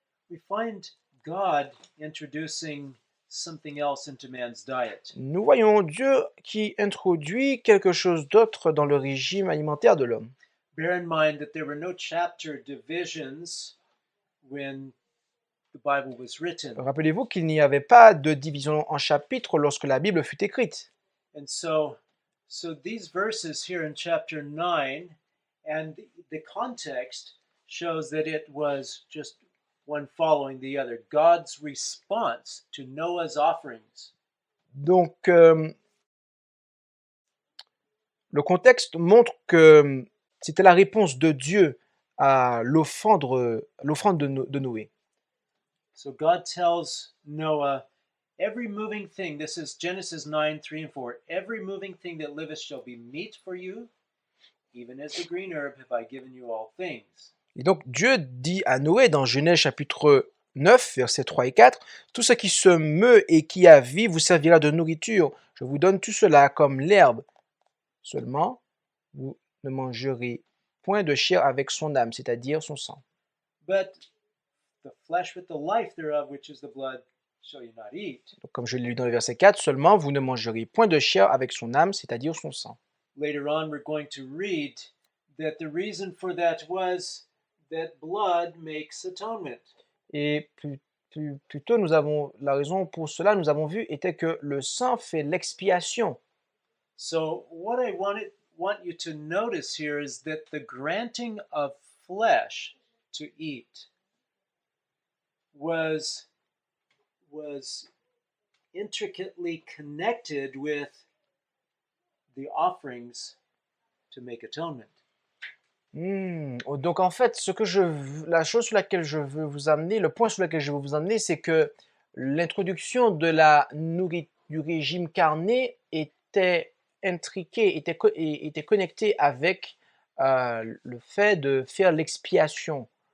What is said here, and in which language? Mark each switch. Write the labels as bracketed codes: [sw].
[en] we find God introducing something else into man's diet. [fr] nous voyons Dieu qui introduit quelque chose d'autre dans le régime alimentaire de l'homme. [en] Bear in mind that there were no chapter divisions when the Bible was written. [fr] Rappelez-vous qu'il n'y avait pas de division en chapitres lorsque la Bible fut écrite. [en] And so these verses here in chapter 9 and the context shows that it was just one following the other. God's response to Noah's offerings. [fr] Donc, le contexte montre que c'était la réponse de Dieu à l'offrande de Noé. [en] So God tells Noah, every moving thing, this is Genesis 9, 3 and 4, every moving thing that liveth shall be meat for you, even as the green herb have I given you all things. [fr] Et donc Dieu dit à Noé dans Genèse chapitre 9, versets 3 et 4, « Tout ce qui se meut et qui a vie vous servira de nourriture. Je vous donne tout cela comme l'herbe. Seulement, vous ne mangerez point de chair avec son âme, c'est-à-dire son sang. [en] But the flesh with the life thereof, which is the blood, shall you not eat. » [fr] Donc, comme je l'ai lu dans le verset 4, « Seulement, vous ne mangerez point de chair avec son âme, c'est-à-dire son sang. » [en] Later on, we're going to read that the reason for that was that blood makes atonement. [fr] Et plus tôt, nous avons la raison pour cela, nous avons vu, était que le sang fait l'expiation. [en] So what I want you to notice here is that the granting of flesh to eat was intricately connected with the offerings to make atonement. [fr] Donc en fait, la chose sur laquelle je veux vous amener, le point sur lequel je veux vous amener, c'est que l'introduction de du régime carné était intriquée, était connectée avec le fait de faire l'expiation.